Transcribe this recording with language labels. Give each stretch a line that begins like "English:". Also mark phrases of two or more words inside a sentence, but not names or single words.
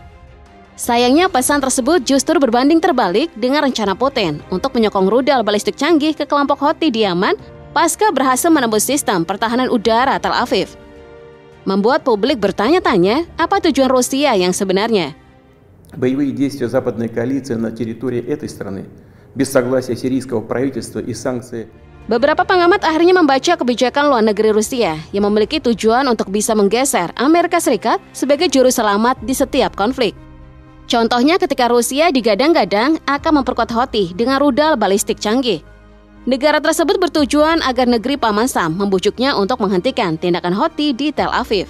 Indonesian: Sayangnya, pesan tersebut justru berbanding terbalik dengan rencana Putin untuk menyokong rudal balistik canggih ke kelompok Houthi di Yaman pasca berhasil menembus sistem pertahanan udara Tel Aviv. Membuat publik bertanya-tanya apa tujuan Rusia yang sebenarnya.
Russian: Боевые действия западной коалиции на территории этой страны без согласия сирийского правительства и санкции.
Indonesian: Beberapa pengamat akhirnya membaca kebijakan luar negeri Rusia yang memiliki tujuan untuk bisa menggeser Amerika Serikat sebagai juru selamat di setiap konflik. Contohnya ketika Rusia digadang-gadang akan memperkuat Houthi dengan rudal balistik canggih. Negara tersebut bertujuan agar negeri Paman Sam membujuknya untuk menghentikan tindakan Houthi di Tel Aviv.